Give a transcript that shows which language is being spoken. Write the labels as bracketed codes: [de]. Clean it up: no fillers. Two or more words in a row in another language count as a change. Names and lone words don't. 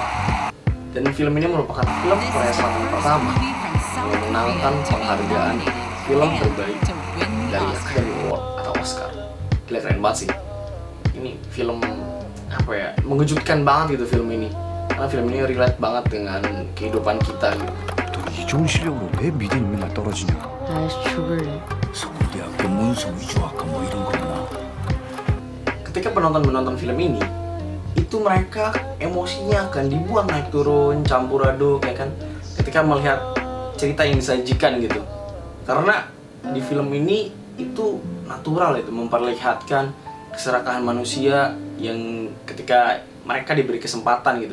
[id] Dan film ini merupakan film Korea Selatan pertama yang memenangkan penghargaan film terbaik dari Academy Award atau Oscar. Gila, keren banget sih. Ini film apa ya, mengejutkan banget gitu film ini. Karena film ini relate banget dengan kehidupan kita gitu. [ko] 이 좋은 실력으로 왜 믿음이 맨날 떨어지냐? 나 죽을래. 서울대학교 문서 위조학과 뭐 이런 거구나. [id] Ketika penonton film ini, itu mereka emosinya akan dibuat naik turun, campur aduk ya kan, ketika melihat cerita yang disajikan gitu. Karena di film ini itu natural, itu memperlihatkan keserakahan manusia yang ketika mereka diberi kesempatan gitu.